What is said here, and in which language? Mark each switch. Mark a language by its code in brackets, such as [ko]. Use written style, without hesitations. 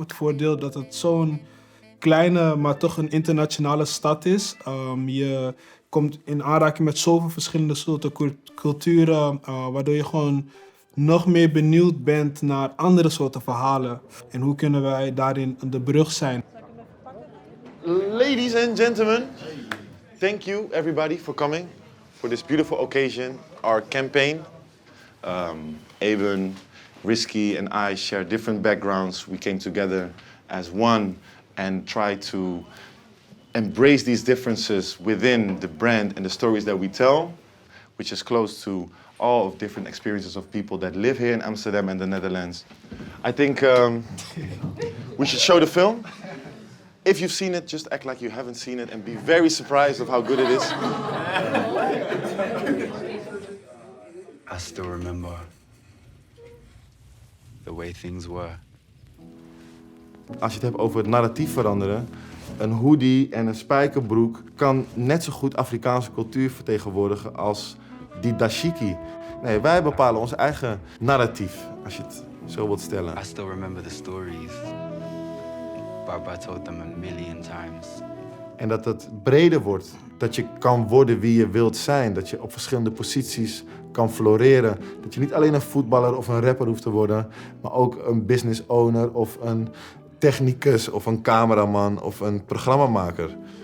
[nl] Het voordeel dat het zo'n kleine, maar toch een internationale stad is. Je komt in aanraking met zoveel verschillende soorten culturen, waardoor je gewoon nog meer benieuwd bent naar andere soorten verhalen. En hoe kunnen wij daarin de brug zijn. [en] Ladies and gentlemen, thank you everybody for coming for this beautiful occasion, our campaign. Eben, Risky and I share different backgrounds. We came together as one and tried to embrace these differences within the brand and the stories that we tell, which is close to all of different experiences of people that live here in Amsterdam and the Netherlands. I think we should show the film. If you've seen it, just act like you haven't seen it and be very surprised of how good it is. I still remember the way things were. [nl] Als je het hebt over het narratief veranderen, een hoodie en een spijkerbroek kan net zo goed Afrikaanse cultuur vertegenwoordigen als die dashiki. Nee, wij bepalen ons eigen narratief, als je het zo wilt stellen. [en] I still remember the stories. Baba told them a million times. [nl] En dat het breder wordt, dat je kan worden wie je wilt zijn, dat je op verschillende posities kan floreren. Dat je niet alleen een voetballer of een rapper hoeft te worden, maar ook een business owner of een technicus of een cameraman of een programmamaker.